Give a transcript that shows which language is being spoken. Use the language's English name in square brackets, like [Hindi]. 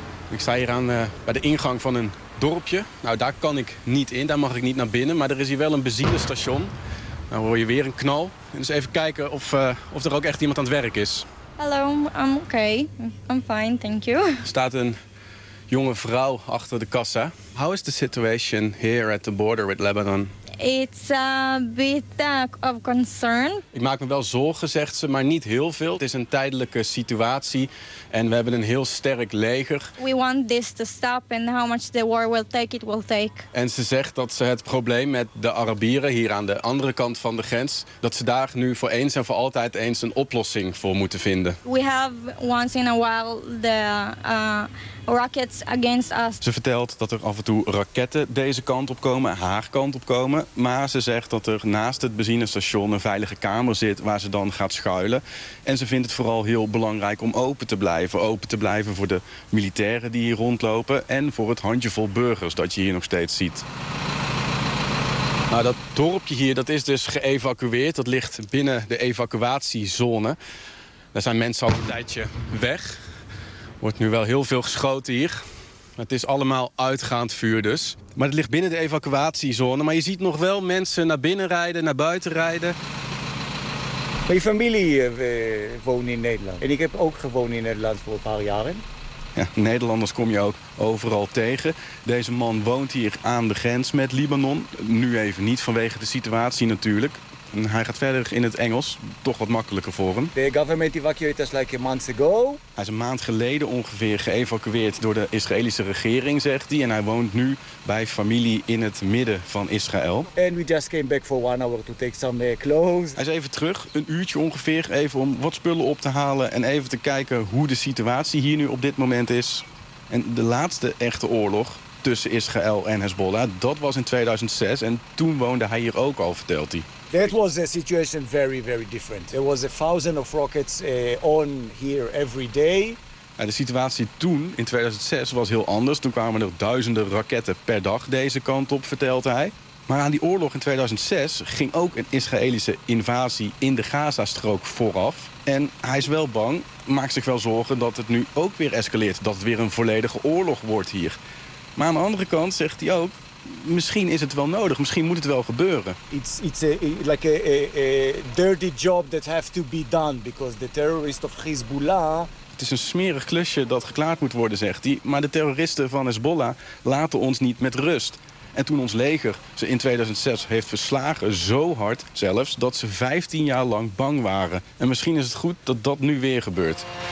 [Dutch] Ik sta hier aan bij de ingang van een dorpje. Nou, daar kan ik niet in, daar mag ik niet naar binnen. Maar er is hier wel een benzinestation. Dan hoor je weer een knal. Dus even kijken of er ook echt iemand aan het werk is. Hallo, [English] I'm okay. I'm fine, thank you. [Dutch] Er staat een jonge vrouw achter de kassa. [English] How is the situation here at the border with Lebanon? It's a bit of concern. [Dutch] Ik maak me wel zorgen, zegt ze, maar niet heel veel. Het is een tijdelijke situatie en we hebben een heel sterk leger. [English] We want this to stop and how much the war will take, it will take. [Dutch] En ze zegt dat ze het probleem met de Arabieren hier aan de andere kant van de grens, dat ze daar nu voor eens en voor altijd eens een oplossing voor moeten vinden. [English] We have once in a while the rockets against us. [Dutch] Ze vertelt dat er af en toe raketten deze kant op komen, haar kant op komen. Maar ze zegt dat er naast het benzinestation een veilige kamer zit waar ze dan gaat schuilen. En ze vindt het vooral heel belangrijk om open te blijven. Open te blijven voor de militairen die hier rondlopen en voor het handjevol burgers dat je hier nog steeds ziet. Nou, dat dorpje hier, dat is dus geëvacueerd. Dat ligt binnen de evacuatiezone. Daar zijn mensen al een tijdje weg. Er wordt nu wel heel veel geschoten hier. Het is allemaal uitgaand vuur dus. Maar het ligt binnen de evacuatiezone. Maar je ziet nog wel mensen naar binnen rijden, naar buiten rijden. Mijn familie woont in Nederland. En ik heb ook gewoond in Nederland voor een paar jaren. Ja, Nederlanders kom je ook overal tegen. Deze man woont hier aan de grens met Libanon. Nu even niet vanwege de situatie natuurlijk. En hij gaat verder in het Engels. Toch wat makkelijker voor hem. [English] The government evacuated us like a month ago. [Dutch] Hij is een maand geleden ongeveer geëvacueerd door de Israëlische regering, zegt hij. En hij woont nu bij familie in het midden van Israël. [English] And we just came back for one hour to take some clothes. [Dutch] Hij is even terug, een uurtje ongeveer, even om wat spullen op te halen. En even te kijken hoe de situatie hier nu op dit moment is. En de laatste echte oorlog tussen Israël en Hezbollah, dat was in 2006. En toen woonde hij hier ook al, vertelt hij. [English] That was the situation very, very different. There was a thousand of rockets on here every day. [Dutch] Ja, de situatie toen, in 2006, was heel anders. Toen kwamen er duizenden raketten per dag deze kant op, vertelt hij. Maar aan die oorlog in 2006 ging ook een Israëlische invasie in de Gazastrook vooraf. En hij is wel bang, maakt zich wel zorgen dat het nu ook weer escaleert. Dat het weer een volledige oorlog wordt hier. Maar aan de andere kant zegt hij ook, misschien is het wel nodig, misschien moet het wel gebeuren. [English] It's like a dirty job that has to be done because the terrorist of Hezbollah. [Dutch] Het is een smerig klusje dat geklaard moet worden, zegt hij. Maar de terroristen van Hezbollah laten ons niet met rust. En toen ons leger ze in 2006 heeft verslagen, zo hard zelfs, dat ze 15 jaar lang bang waren. En misschien is het goed dat dat nu weer gebeurt.